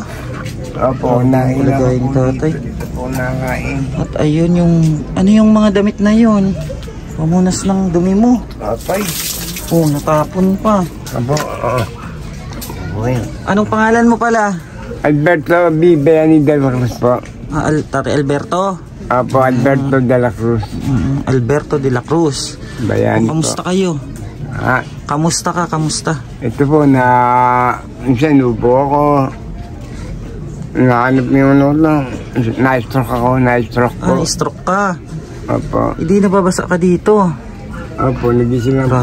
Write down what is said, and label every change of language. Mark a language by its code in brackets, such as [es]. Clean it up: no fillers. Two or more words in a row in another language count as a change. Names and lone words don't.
[tl] Opo, nakain ako. Tatay. Ito po nakain. At ayun yung mga damit na yun. Pamunas ng dumi mo. Apay. Natapon pa. Opo, Anong pangalan mo pala? Alberto B. Bayani de la Cruz po. Tatay Alberto? Opo, Alberto de la Cruz. Alberto de la Cruz. Bayani po. Kamusta kayo? Kamusta ka? Kamusta? Ito po minsan upo ako. Nahanap niyo na-stroke ako, na-stroke po. Stroke ka? Opo. Hindi nababasa ka dito? Opo, nagising lang po.